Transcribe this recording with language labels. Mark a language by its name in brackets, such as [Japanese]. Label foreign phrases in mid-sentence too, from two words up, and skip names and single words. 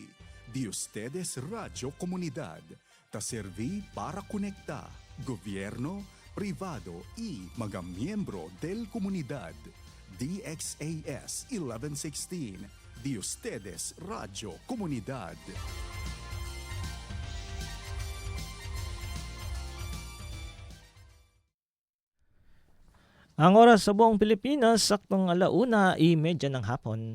[Chavacano] de ustedes Radio Comunidad, ta serví para conectar gobierno, privado y mga miembro del comunidad. DXAS 1116, de ustedes Radio Comunidad. [Filipino] Ang oras sa buong Pilipinas, saktong 1:30 ng hapon.